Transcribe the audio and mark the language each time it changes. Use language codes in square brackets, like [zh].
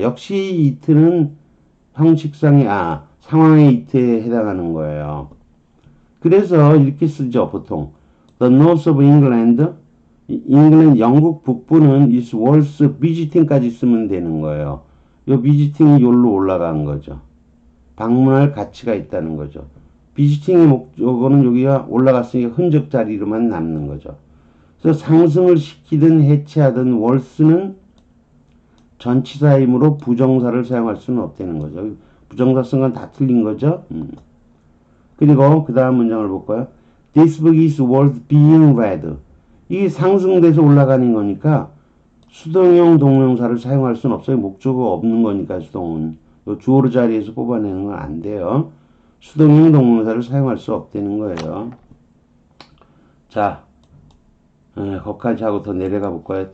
[ko] 역시 이트는 형식상의 상황의 이트에 해당하는 거예요. 그래서 이렇게 쓰죠 보통. [en] The north of England, [ko] 영국 북부는 [en] is worth visiting까지 [ko] 쓰면 되는 거예요. 요 visiting이 여기로 올라간 거죠. 방문할 가치가 있다는 거죠. 비지팅의 목적어는 여기가 올라갔으니까 흔적 자리로만 남는 거죠. 그래서 상승을 시키든 해체하든 월스는 전치사이므로 부정사를 사용할 수는 없다는 거죠. 부정사 쓴 건 다 틀린 거죠. 그리고 그 다음 문장을 볼까요? [en] This book is worth being read. [ko] 이게 상승돼서 올라가는 거니까 수동형 동명사를 사용할 수는 없어요. 목적어 없는 거니까 수동은. 주어로 자리에서 뽑아내는 건 안 돼요. 수동형 동명사를 사용할 수 없다는 거예요. 자, 거기까지 하고 더 내려가 볼까요?